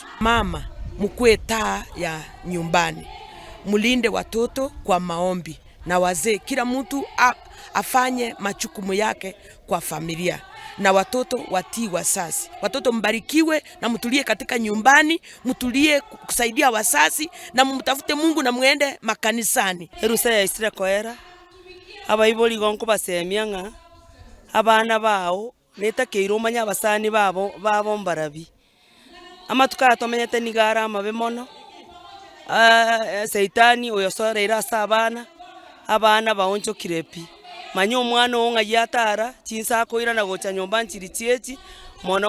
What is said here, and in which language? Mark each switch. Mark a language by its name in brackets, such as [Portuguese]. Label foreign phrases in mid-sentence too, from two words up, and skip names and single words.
[Swahili] Mama mkue taa ya nyumbani, mulinde watoto kwa maombi, na wazee kila mtu afanye majukumu yake kwa familia, na watoto watii wazazi. Watoto mbarikiwe na mtulie katika nyumbani, mtulie kusaidia wazazi, na mtafute Mungu na muende makanisani. [Gusii] Erusa ya Isira koera abayiboli gonko basemianga abana bao neta keirumanya abasani babo mbarabi amatuka atomenyete nigara amabe mono Saitani oyosorera abana baoncho kirepi manyo omwana onga yatara chinsa koira na gocha nyomba nchiri chiechi mono